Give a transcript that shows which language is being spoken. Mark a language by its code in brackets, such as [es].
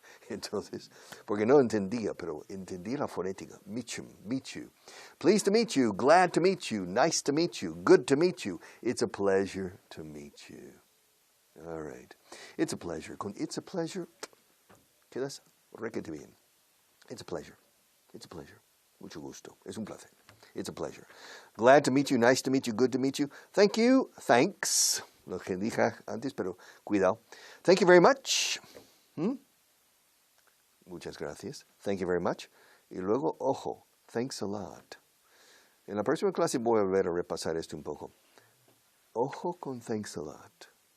[es] Entonces, porque no entendía, pero entendía la fonética. [en] Meet you. Pleased to meet you, glad to meet you, nice to meet you, good to meet you. It's a pleasure to meet you. All right. It's a pleasure. [es] Con [en] it's a pleasure, [es] quedas requete bien. [en] It's a pleasure. It's a pleasure. [es] Mucho gusto. Es un placer. [en] It's a pleasure. Glad to meet you, nice to meet you, good to meet you. Thank you, thanks. [es] lo que dije antes, pero cuidado. [en] Thank you very much. [es] Muchas gracias. [en] Thank you very much. [es] Y luego, ojo, [en] thanks a lot. [es] En la próxima clase voy a volver a repasar esto un poco. Ojo con [en] thanks a lot.